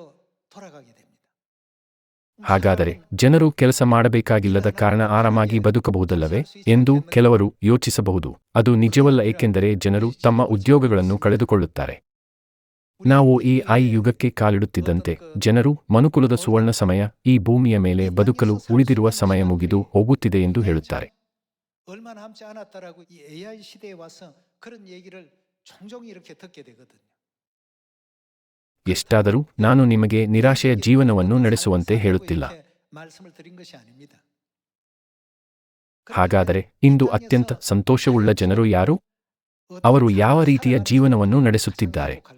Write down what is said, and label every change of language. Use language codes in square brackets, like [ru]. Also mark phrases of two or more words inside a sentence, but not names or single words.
[kn] ಹಾಗಾದರೆ ಜನರು ಕೆಲಸ ಮಾಡಬೇಕಾಗಿಲ್ಲದ ಕಾರಣ ಆರಾಮಾಗಿ ಬದುಕಬಹುದಲ್ಲವೇ ಎಂದು ಕೆಲವರು ಯೋಚಿಸಬಹುದು. ಅದು ನಿಜವಲ್ಲ, ಏಕೆಂದರೆ ಜನರು ತಮ್ಮ ಉದ್ಯೋಗಗಳನ್ನು ಕಳೆದುಕೊಳ್ಳುತ್ತಾರೆ. ನಾವು ಎಐ ಯುಗಕ್ಕೆ ಕಾಲಿಡುತ್ತಿದ್ದಂತೆ ಜನರು ಮನುಕುಲದ ಸುವರ್ಣ ಸಮಯ, ಈ ಭೂಮಿಯ ಮೇಲೆ ಬದುಕಲು ಉಳಿದಿರುವ ಸಮಯ ಮುಗಿದು ಹೋಗುತ್ತಿದೆ ಎಂದು ಹೇಳುತ್ತಾರೆ. [ko] 얼마 남지 않았다라고 이 AI 시대에 와서 그런 얘기를 종종 이렇게 듣게 되거든요. [kn] ಎಷ್ಟಾದರೂ ನಾನು ನಿಮಗೆ ನಿರಾಶೆಯ ಜೀವನವನ್ನು ನಡೆಸುವಂತೆ ಹೇಳುತ್ತಿಲ್ಲ. ಹಾಗಾದರೆ ಇಂದು ಅತ್ಯಂತ ಸಂತೋಷವುಳ್ಳ ಜನರು ಯಾರು? ಅವರು ಯಾವ ರೀತಿಯ ಜೀವನವನ್ನು ನಡೆಸುತ್ತಿದ್ದಾರೆ?